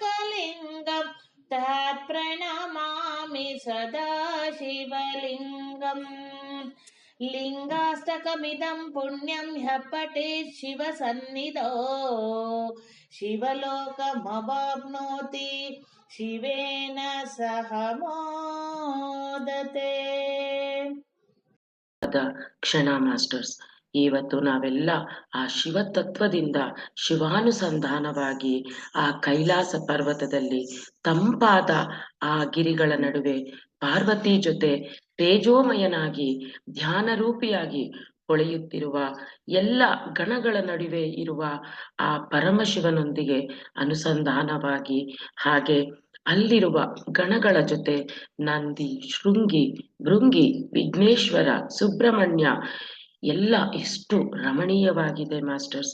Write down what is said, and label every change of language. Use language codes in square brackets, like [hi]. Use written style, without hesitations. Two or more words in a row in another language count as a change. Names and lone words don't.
[sa] परमात्मकलिङ्गं तत्प्रणमामि सदा शिवलिङ्गं लिङ्गाष्टकमिदं पुण्यं ह्यः पठेत् शिवसन्निधौ शिवलोकमवाप्नोति शिवेन सह मोदते. [kn] ಕ್ಷಣ ಮಾಸ್ಟರ್ಸ್, ಇವತ್ತು ನಾವೆಲ್ಲ ಆ ಶಿವತತ್ವದಿಂದ ಶಿವಾನುಸಂಧಾನವಾಗಿ ಆ ಕೈಲಾಸ ಪರ್ವತದಲ್ಲಿ ತಂಪಾದ ಆ ಗಿರಿಗಳ ನಡುವೆ ಪಾರ್ವತಿ ಜೊತೆ ತೇಜೋಮಯನಾಗಿ ಧ್ಯಾನ ರೂಪಿಯಾಗಿ ಹೊಳೆಯುತ್ತಿರುವ ಎಲ್ಲ ಗಣಗಳ ನಡುವೆ ಇರುವ ಆ ಪರಮಶಿವನೊಂದಿಗೆ ಅನುಸಂಧಾನವಾಗಿ, ಹಾಗೆ ಅಲ್ಲಿರುವ ಗಣಗಳ ಜೊತೆ ನಂದಿ, ಶೃಂಗಿ, ಭೃಂಗಿ, ವಿಘ್ನೇಶ್ವರ, ಸುಬ್ರಹ್ಮಣ್ಯ ಎಲ್ಲ ಎಷ್ಟು ರಮಣೀಯವಾಗಿದೆ ಮಾಸ್ಟರ್ಸ್.